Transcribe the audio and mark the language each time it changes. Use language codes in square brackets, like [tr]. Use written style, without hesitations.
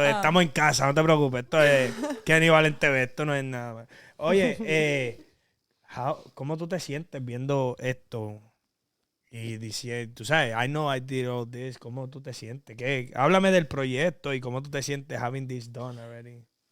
[es] Estamos en casa, no te preocupes. Esto es KENNYVALENTV, esto no es nada más. Oye, ¿cómo tú te sientes viendo esto? Y diciendo, tú sabes, [en] I know I did all this. [es] ¿Cómo tú te sientes? Háblame del proyecto y cómo tú te sientes [en] having this done already.